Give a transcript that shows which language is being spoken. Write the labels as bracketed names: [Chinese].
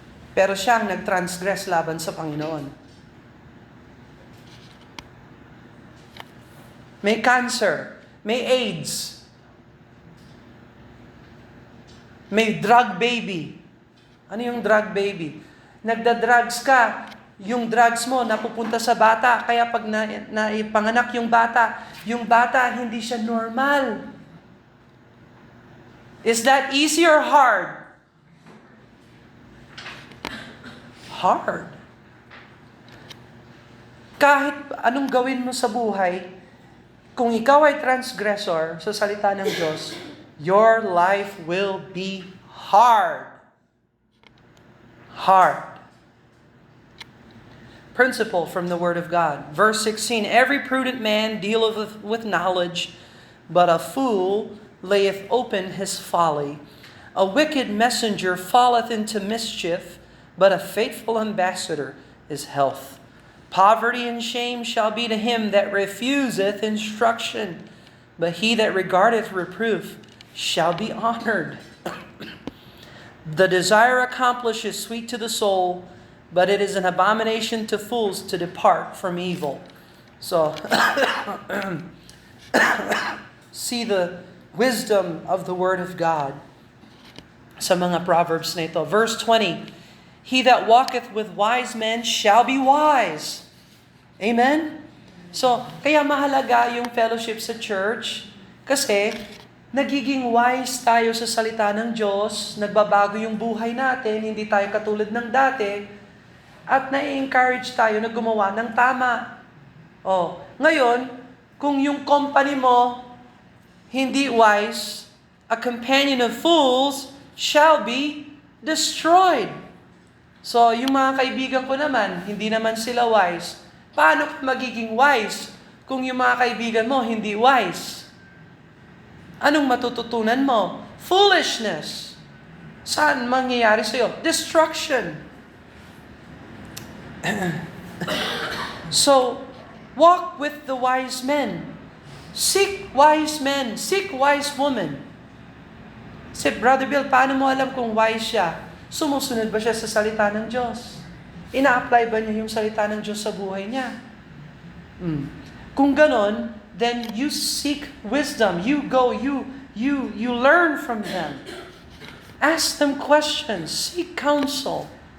[Filipino] Pero siyang nag-transgress laban sa Panginoon. May cancer, may AIDS, may drug baby. Ano yung drug baby? Nagda-drugs ka, yung drugs mo napupunta sa bata, kaya pag naipanganak yung bata hindi siya normal. [English] Is that easy or hard? Hard. [Filipino] Kahit anong gawin mo sa buhay, kung ikaw ay transgressor sa salita ng Diyos, [English] your life will be hard. Hard. Principle from the Word of God. Verse 16, every prudent man dealeth with knowledge, but a fool layeth open his folly. A wicked messenger falleth into mischief, but a faithful ambassador is health. Poverty and shame shall be to him that refuseth instruction, but he that regardeth reproof shall be honored. The desire accomplished is sweet to the soul, but it is an abomination to fools to depart from evil. So, see the wisdom of the Word of God [Filipino] sa mga Proverbs na ito. [English] Verse 20, he that walketh with wise men shall be wise. Amen? [Filipino] So, kaya mahalaga yung fellowship sa church kasi nagiging wise tayo sa salita ng Diyos, nagbabago yung buhay natin, hindi tayo katulad ng dati, at na-encourage tayo na gumawa ng tama. Ngayon, kung yung company mo hindi wise, [English] a companion of fools shall be destroyed. [Filipino] So, yung mga kaibigan ko naman, hindi naman sila wise. Paano ka magiging wise kung yung mga kaibigan mo hindi wise? Anong matututunan mo? Foolishness. Saan mangyayari sa'yo? Destruction. [English] So, walk with the wise men. Seek wise men. Seek wise women. Say, Brother Bill, [Filipino] paano mo alam kung wise siya? Sumusunod ba siya sa salita ng Diyos? Ina-apply ba niya yung salita ng Diyos sa buhay niya? Kung ganon, [English] then you seek wisdom. You go, you learn from them. Ask them questions. Seek counsel.